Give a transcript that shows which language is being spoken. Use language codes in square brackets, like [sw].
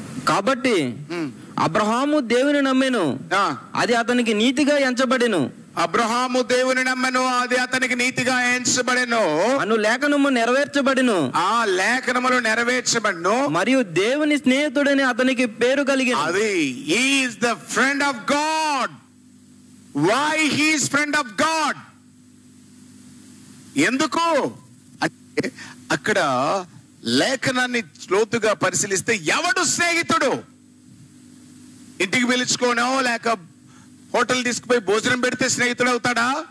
[te] కాబట్టి అబ్రహాము దేవుని నమ్మెను, అది అతనికి నీతిగా ఎంచబడెను. అబ్రహాము దేవుని నమ్మెను, అది అతనికి నీతిగా ఎంచబడెను అను లేఖనము నెరవేర్చబడెను. ఆ లేఖనములు నెరవేర్చబడెను. మరియు దేవుని స్నేహితుడని అతనికి పేరు కలిగి. [en] అది he is the friend of God. Why he is friend of God? [te] ఎందుకు అంటే అక్కడ లేఖనాన్ని లోతుగా పరిశీలిస్తే ఎవడు స్నేహితుడు? ఇంటికి పిలుచుకోనో లేక హోటల్ తీసుకుపోయి భోజనం పెడితే స్నేహితుడు అవుతాడా?